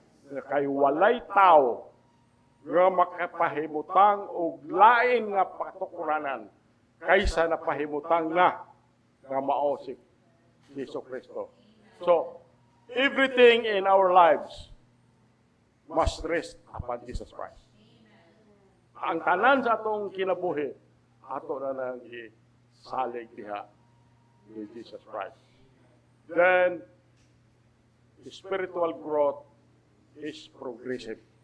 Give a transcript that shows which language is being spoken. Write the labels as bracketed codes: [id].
[ceb] Kay walay tao nga makapahimutang og lain nga patukuranan kaysa napahimutang na nga mao si Jesucristo. [en] So, everything in our lives must rest upon Jesus Christ. [ceb] Ang tanan sa atong kinabuhi, ato na nang isalig diha ni Jesus Christ. [en] Then, the spiritual growth is progressive.